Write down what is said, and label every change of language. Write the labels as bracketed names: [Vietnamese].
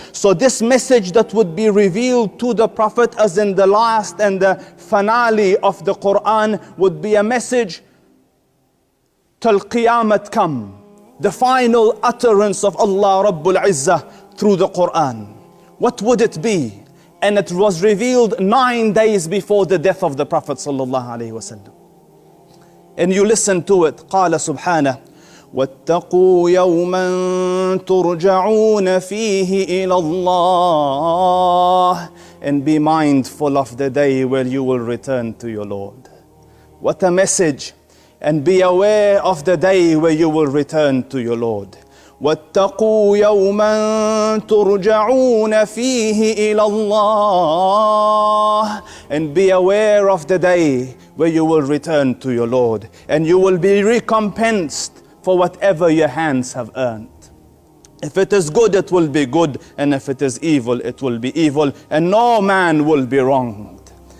[English] So this message that would be revealed to the prophet as in the last and the finale of the Qur'an would be a message till Qiyamah come. The final utterance of Allah Rabbul Izzah through the Qur'an. What would it be? And it was revealed 9 days before the death of the Prophet sallallahu alaihi wasallam. And you listen to it. [Arabic] قال سبحانه واتقوا يوما ترجعون فيه إلى الله. [English] And be mindful of the day where you will return to your Lord. What a message. And be aware of the day where you will return to your Lord. [Arabic] واتقوا يوما ترجعون فيه إلى الله. [English] And be aware of the day where you will return to your Lord, and you will be recompensed for whatever your hands have earned. If it is good, it will be good, and if it is evil, it will be evil, and no man will be wronged.